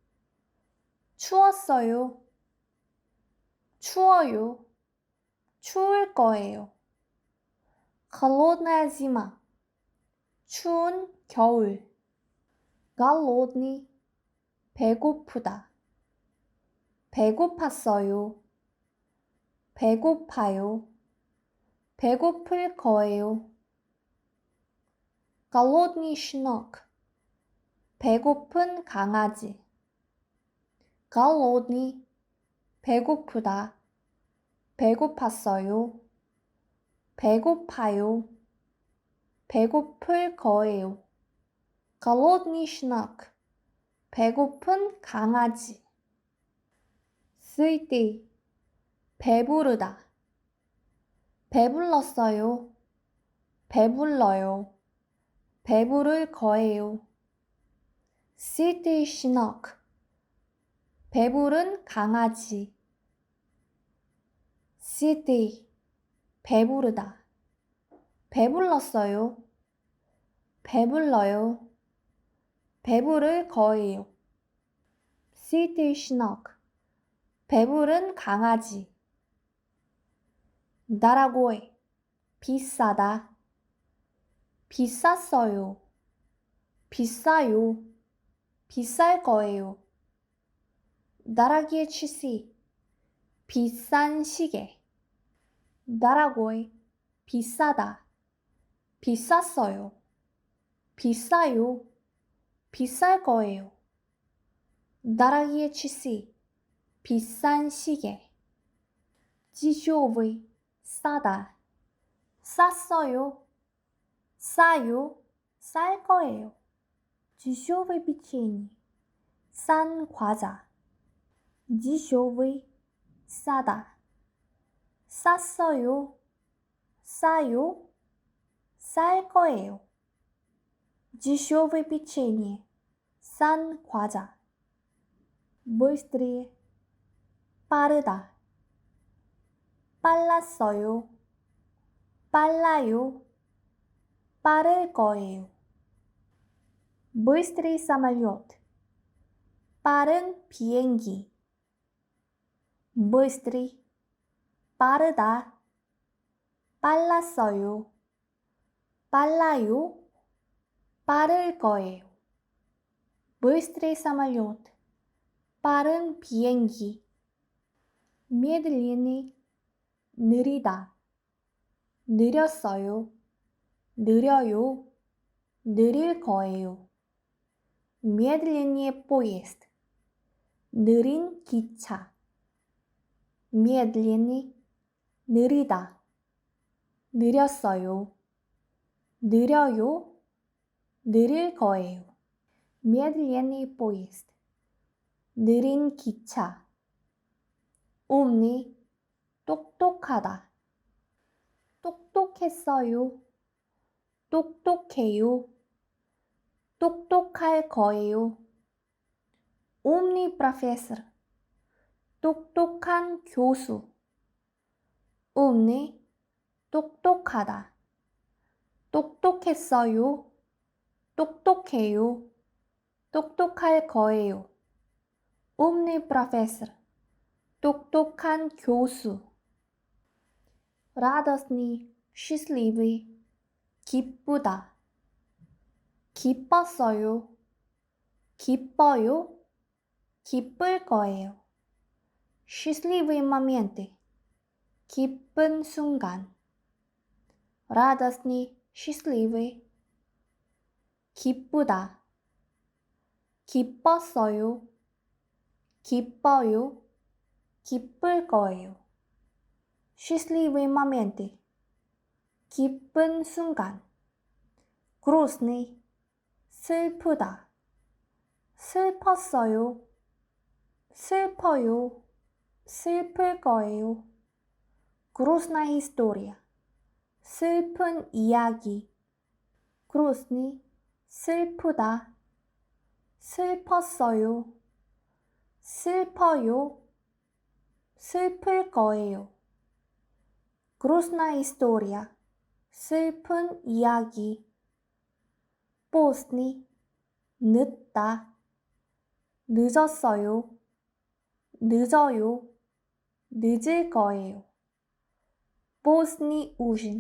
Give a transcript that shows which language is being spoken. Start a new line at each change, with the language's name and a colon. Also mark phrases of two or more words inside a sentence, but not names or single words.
Korean: 추웠어요. 추워요. 추울 거예요.
Russian: холодная зима.
Korean: 추운 겨울. голодный, 배고프다. 배고팠어요. 배고파요. 배고플 거예요.
Russian: голодный щенок.
Korean: 배고픈 강아지. голодный, 배고프다. 배고팠어요. 배고파요. 배고플 거예요.
Russian: голодный щенок.
Korean: 배고픈 강아지. сытый, 배부르다. 배불렀어요. 배불러요. 배부를 거예요.
Russian: сытый щенок.
Korean: 배부른 강아지. сытый, 배부르다. 배불렀어요. 배불러요. 배부를 거예요.
Russian: сытый щенок.
Korean: 배부른 강아지. дорогой, 비싸다. 비쌌어요. 비싸요. 비쌀 거예요.
Russian: дорогие часы.
Korean: 비싼 시계. дорогой, 비싸다. 비쌌어요. 비싸요. 비쌀 거예요.
Russian: дорогие часы.
Korean: 비싼 시계. дешевый, 싸다. 쌌어요. 싸요. 쌀 거예요.
Russian: дешевое печенье.
Korean: 싼 과자. дешевый, 싸다. 쌌어요. 싸요. 쌀 거예요.
Russian: дешевое печенье.
Korean: 싼 과자. быстрее, 빠르다. 빨랐어요. 빨라요. 빠를 거예요.
Russian: быстрый самолет.
Korean: 빠른 비행기. быстрый, 빠르다. 빨랐어요. 빨라요. 빠를 거예요.
Russian: Быстрый самолет.
Korean: 빠른 비행기.
Russian: Медленный. 느리다.
Korean: 느렸어요. 느려요. 느릴 거예요.
Russian: Медленнее поезд.
Korean: 느린 기차. Медленный. 느리다. 느렸어요. 느려요. 느릴 거예요.
Russian: Медленный поезд.
Korean: 느린 기차.
Russian: умный. 똑똑하다.
Korean: 똑똑했어요. 똑똑해요. 똑똑할 거예요.
Russian: умный профессор.
Korean: 똑똑한 교수. умный. 똑똑하다. 똑똑했어요. 똑똑해요. 똑똑할 거예요.
Russian: умный профессор.
Korean: 똑똑한 교수.
Russian: радостный, счастливый.
Korean: 기쁘다. 기뻤어요. 기뻐요. 기쁠 거예요.
Russian: счастливые моменты.
Korean: 기쁜 순간.
Russian: радостный, счастливый.
Korean: 기쁘다. 기뻤어요. 기뻐요. 기쁠 거예요.
Russian: счастливые моменты.
Korean: 기쁜 순간.
Russian: грустный. 슬프다.
Korean: 슬펐어요. 슬퍼요. 슬플 거예요.
Russian: грустная история.
Korean: 슬픈 이야기. грустный. 슬프다. 슬펐어요. 슬퍼요. 슬플 거예요.
Russian: грустная история.
Korean: 슬픈 이야기.
Russian: поздний. 늦다.
Korean: 늦었어요. 늦어요. 늦을 거예요.
Russian: поздний ужин.